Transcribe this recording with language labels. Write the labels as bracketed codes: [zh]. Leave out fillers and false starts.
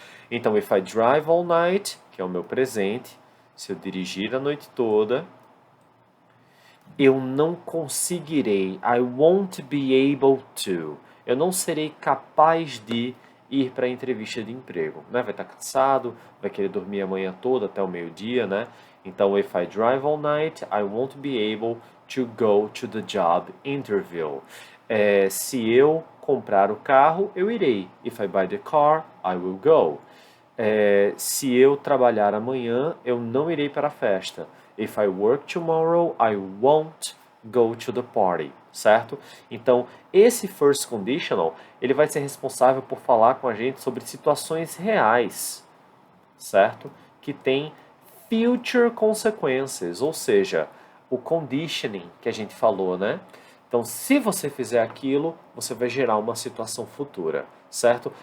[pt] Então, [en] if I drive all night, [pt] que é o meu presente, se eu dirigir a noite toda, eu não conseguirei. [en] I won't be able to. [pt] Eu não serei capaz de ir para a entrevista de emprego, né? Vai estar cansado, vai querer dormir a manhã toda até o meio-dia, né? [en] Então, if I drive all night, I won't be able to go to the job interview. [pt] Se eu comprar o carro, eu irei. [en] If I buy the car, I will go. [pt] Se eu trabalhar amanhã, eu não irei para a festa. [en] If I work tomorrow, I won't go to the party, certo? [pt] Então, esse first conditional, ele vai ser responsável por falar com a gente sobre situações reais, certo? Que tem [en] future consequences, [pt] ou seja, o conditioning que a gente falou, né? Então, se você fizer aquilo, você vai gerar uma situação futura, certo?